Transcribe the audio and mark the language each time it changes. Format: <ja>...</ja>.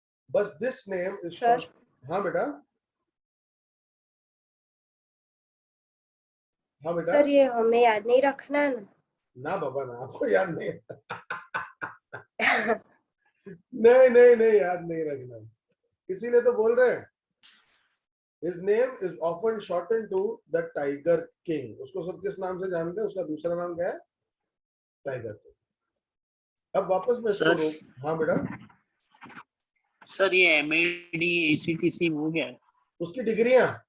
<hi>बस</hi> <en>This name is short.</en> <hi>हाँ बेटा, हाँ बेटा. सर ये हमें याद नहीं रखना है ना? ना बाबा ना, आपको याद नहीं. नहीं नहीं नहीं, याद नहीं रखना, इसीलिए तो बोल रहे हैं.</hi> <en>His name is often shortened to the Tiger King.</en> <hi>उसको सब किस नाम से जानते हैं? उसका दूसरा नाम क्या है? Tiger king. अब वापस मैं इसको रोक. हाँ बेटा. सर ये MAD ACTC वो क्या है? उसकी डिग्रियां.</hi>